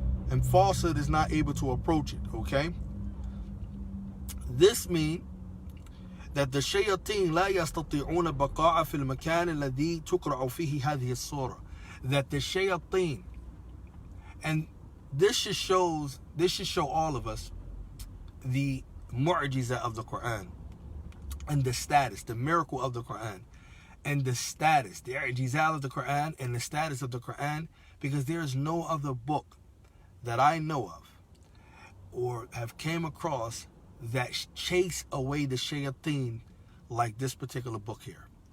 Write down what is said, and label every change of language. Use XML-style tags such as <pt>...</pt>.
<en>And falsehood is not able to approach it. Okay? This means that the</en> <ar>shayateen لا يستطيعون بقاء في المكان الذي تقرأ فيه هذه السورة.</ar> <en>That the shayateen, and this should show all of us the mu'jiza of the Quran and the status, the miracle of the Quran. and the status, the i'jizal of the Qur'an and the status of the Qur'an, because there is no other book that I know of or have came across that chase away the shayateen like this particular book here.</en>